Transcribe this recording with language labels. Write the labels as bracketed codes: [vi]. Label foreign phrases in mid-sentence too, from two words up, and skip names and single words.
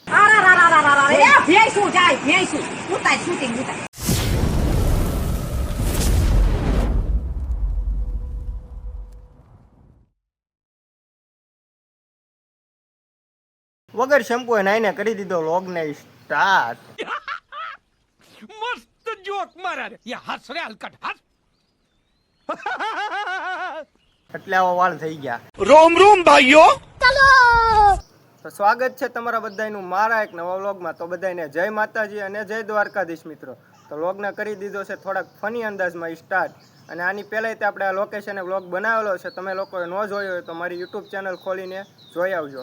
[gu] વગર શેમ્પૂએ નાઈને કરી દીધો વ્લોગને સ્ટાર્ટ. [hi] मस्त जोक मारा रे ये हंस रे हलकट हंस [gu] એટલે આવા વાળ થઈ ગયા. [hi] रोम रोम भाइयों [gu] તો સ્વાગત છે તમારા બધાનું મારા એક નવા વ્લોગમાં. તો બધાને જય માતાજી અને જય દ્વારકાધીશ મિત્રો. તો વ્લોગને કરી દીધો છે થોડાક ફની અંદાજમાં સ્ટાર્ટ. અને આની પહેલાંય તે આપણે આ લોકેશને વ્લોગ બનાવેલો છે. તમે લોકોએ ન જોયો હોય તો મારી યુટ્યુબ ચેનલ ખોલીને જોઈ આવજો.